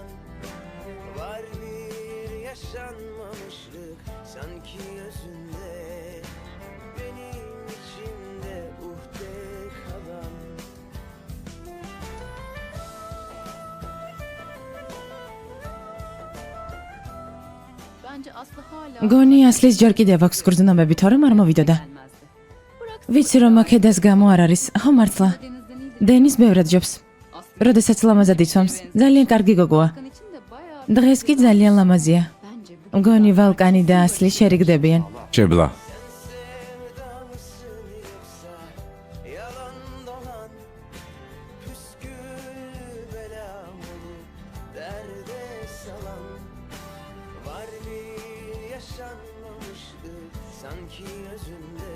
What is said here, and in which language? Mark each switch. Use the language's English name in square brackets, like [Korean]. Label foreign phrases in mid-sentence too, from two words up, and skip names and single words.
[Turkish] Var bir yaşanmamışlık sanki özünde. Benim içimde uhde kalan. Bence Aslı hala [Georgian] გონი ასლის ჯერ კიდევ აქვს გრძნობები, თორემ არ მოვიდოდა. [Turkish] gelmezdi. [Georgian] ვიცი რომ აქედას გამო არ არის. ხო მართლა. [Turkish] Denizden iyidir. [Georgian] დენის ბევრად ჯობს. Aslı როდესაც ლამაზად იცვამს, ძალიან კარგი გოგოა. [Turkish] Volkan için de bayağı [Georgian] დღეს კი ძალიან ლამაზია. [Turkish] bence bu [Georgian] გონი ვალკანი და ასლი შერიგდებიან. ჭებლა. [Turkish] Sevda mısın yoksa yalan dolan? Püsküllü belam olup derde salan. Var bir yaşanmamışlık sanki özünde.